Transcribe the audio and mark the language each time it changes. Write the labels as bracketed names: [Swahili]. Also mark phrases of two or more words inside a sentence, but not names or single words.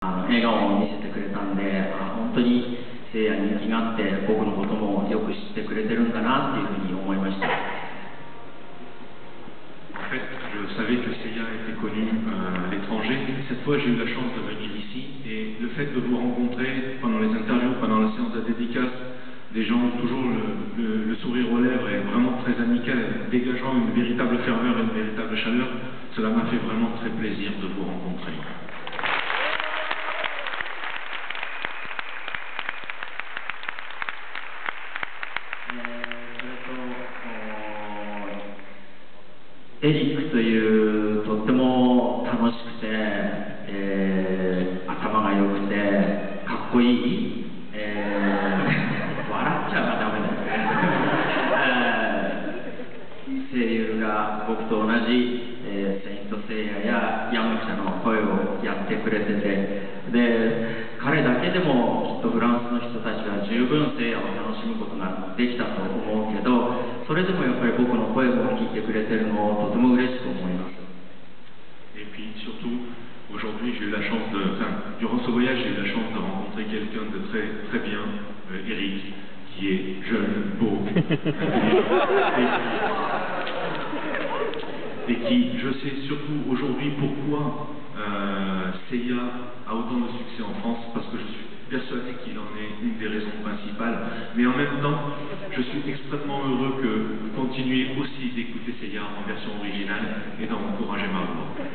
[Japanese] 笑顔を見せてくれたんで、本当に聖夜人気があって僕のこともよく知ってくれてるんだなっていうふうに思いました。 [French] En fait, je savais que Seiya était connu à l'étranger. Cette fois, j'ai eu la chance de venir ici et le fait de vous rencontrer pendant les interviews, pendant la séance de dédicace, des gens toujours le sourire aux lèvres et vraiment très amical, dégageant une véritable ferveur et une véritable chaleur, cela m'a fait vraiment très plaisir de vous rencontrer. [Japanese] Eric というとっても楽しくて、頭が良くてかっこいい、笑っちゃダメだ声優が僕と同じ、セイントセイヤやヤムチャの声をやってくれてて、で彼だけでもきっとフランスの人たちは十分セイヤを楽しむことができたと思うけど、それでもやっぱり僕の声も聞いてくれてるのをとても嬉しく思います。 [French] Et puis surtout, aujourd'hui j'ai eu la chance durant ce voyage j'ai eu la chance de rencontrer quelqu'un de très bien, Eric, qui est jeune, beau, et qui, je sais surtout aujourd'hui pourquoi Seiya a autant de succès en France, parce que je suis persuadé qu'il en est une des raisons principales, mais en même temps, je suis extrêmement heureux que vous continuiez aussi d'écouter Seiya en version originale et d'en encourager ma voix.